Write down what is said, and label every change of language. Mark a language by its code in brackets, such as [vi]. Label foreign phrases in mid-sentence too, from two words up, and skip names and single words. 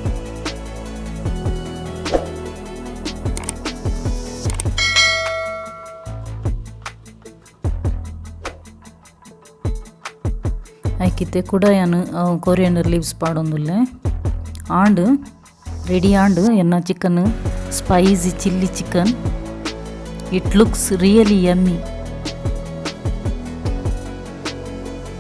[tcy] ಐಕಿತ್ತೆ ಕೂಡ ಯಾನು [en] coriander leaves ಪಾಡೊಂದುಲ್ಲೆ and ready and ಎನ್ನ chicken spicy chilli chicken it looks really yummy